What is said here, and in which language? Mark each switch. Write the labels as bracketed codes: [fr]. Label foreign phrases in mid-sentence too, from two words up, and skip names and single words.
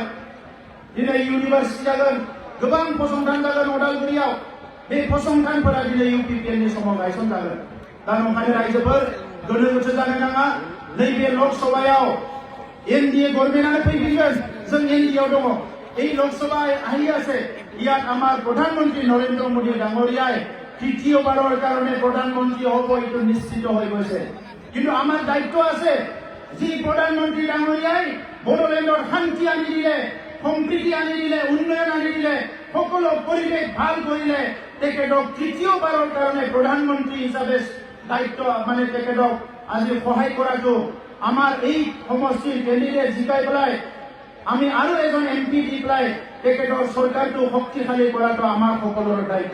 [brx] दिनै इउनिभार्सिटि जागोन, गोबां फसंथान जागोन उदालगुरियाव। बे फसंथानफोरा दिनै UPPL नि समाव गायसनजागोन। दा ओंखायनो रायजोफोर गोनो गोथो जानो नाङा। नैबे लकसभायाव NDA गभर्नमेन्टआनो फैफिनगोन, जों NDA आव दङ। [as] এই লোকসভায় আহি আছে, ইয়াত আমাৰ প্ৰধানমন্ত্ৰী নৰেন্দ্ৰ মোদী ডাঙৰীয়াই তৃতীয়বাৰৰ কাৰণে প্ৰধানমন্ত্ৰী হ'ব, এইটো নিশ্চিত হৈ গৈছে। কিন্তু আমাৰ দায়িত্ব আছে, যি প্ৰধানমন্ত্ৰী ডাঙৰীয়াই বড়োলেণ্ডৰ শান্তি আনি দিলে, সম্প্ৰীতি আনি দিলে, উন্নয়ন আনি দিলে, সকলো পৰিৱেশ ভাল কৰিলে, তেখেতক তৃতীয়বাৰৰ কাৰণে প্ৰধানমন্ত্ৰী হিচাপে দায়িত্ব তেখেতক আজি সহায় কৰাটো আমাৰ এই সমষ্টিৰ কেণ্ডিডেট জিকাই পেলাই আমি আৰু এজন MP দি পেলাই তেখেতৰ চৰকাৰটো শক্তিশালী কৰাটো আমাৰ সকলোৰে দায়িত্ব।